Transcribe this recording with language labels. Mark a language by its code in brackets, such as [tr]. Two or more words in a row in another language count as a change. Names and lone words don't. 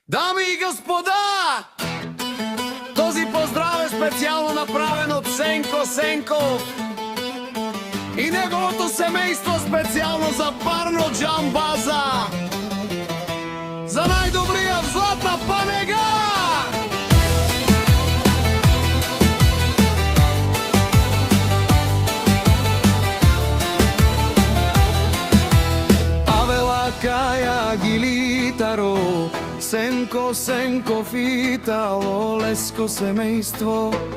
[bg] Дами и господа, този поздрав е специално направен от Сенко Сенков и неговото семейство специално за парно джамбаза. За най-добрия в Златна Панега! Каја Гилитаро, Сенко Сенков и Тало Леско семејство.